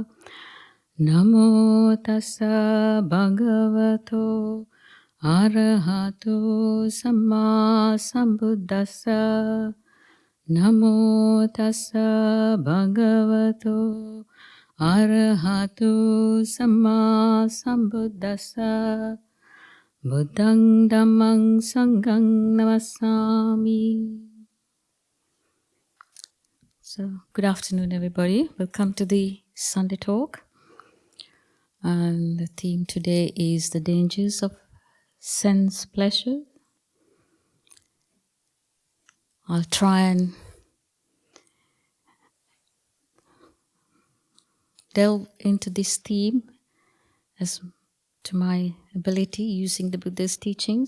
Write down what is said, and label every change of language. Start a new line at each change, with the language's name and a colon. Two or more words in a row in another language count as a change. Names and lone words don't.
Pali: Namo tassa bhagavato arahato samma sambuddhassa. Namo tassa bhagavato arahato samma sambuddhassa. Buddhang Dhammang Sanghang Namassami.
English: So, good afternoon, everybody. Welcome to the Sunday talk. And the theme today is the dangers of sense pleasure. I'll try and delve into this theme as to my ability using the Buddha's teachings.